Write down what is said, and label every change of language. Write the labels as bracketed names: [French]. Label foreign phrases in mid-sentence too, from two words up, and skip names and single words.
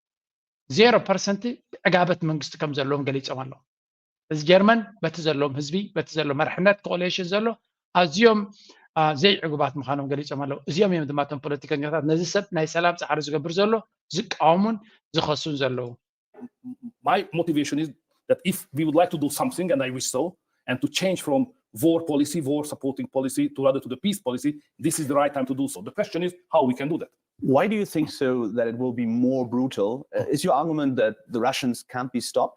[Tigrinya] 0% ዕጋበት መንግስቲ ከም ዘለዎም ገሊፆም ኣለዉ እዚ ጀርመን በቲ ዘለዎም ህዝቢ በቲ ዘሎ መርሕነት ኮሌሽን ዘሎ ኣዝዮም ዘይ ዕጉባት ምዃኖም ገሊፆም ኣለዉ እዚኦም እዮም ድማ እቶም ፖለቲከኛታት ነዚ ሰብ ናይ ሰላም ፃዕሪ ዝገብር ዘሎ ዝቃወሙን ዝኸሱን ዘለዉ [English] My motivation is that if we would like to do something, and I wish so, and to change from war policy, war supporting policy, to rather to the peace policy, this is the right time to do so. The question is how we can do that. Why do you think so that it will be more brutal? Is your argument that the Russians can't be stopped?